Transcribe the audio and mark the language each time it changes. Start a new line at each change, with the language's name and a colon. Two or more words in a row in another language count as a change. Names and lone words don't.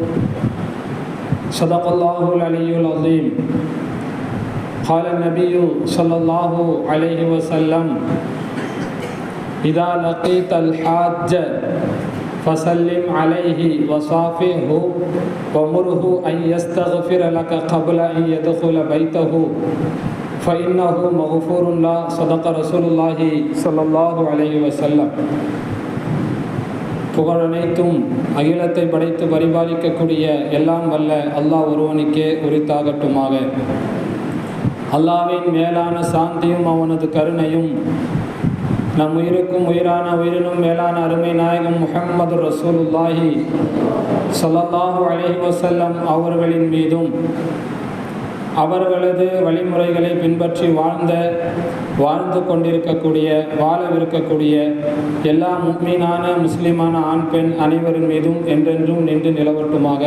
Arabic: صدق الله العلي العظيم قال النبي صلى الله عليه وسلم إذا لقيت الحاج فسلم عليه وصافحه ومره أن يستغفر لك قبل أن يدخل بيته فإنه مغفور له صدق رسول الله صلى الله عليه وسلم.
Tamil: புகழனைத்தும் அகிலத்தை படைத்து பரிபாலிக்கக்கூடிய எல்லாம் வல்ல அல்லாஹ் ஒருவனுக்கே உரித்தாகட்டுமாக. அல்லாஹ்வின் மேலான சாந்தியும் அவனது கருணையும் நம் உயிருக்கும் உயிரான உயிரினும் மேலான அருமை நாயகம் முஹம்மது
Arabic: رسول الله صلى الله عليه وسلم
Tamil: அவர்களின் மீதும் அவர்களது வழிமுறைகளை பின்பற்றி வாழ்ந்து கொண்டிருக்கக்கூடிய வாழவிருக்கக்கூடிய எல்லா முஃமினான முஸ்லிமான ஆண் பெண் அனைவரின் மீதும் என்றென்றும் நின்று நிலவட்டுமாக.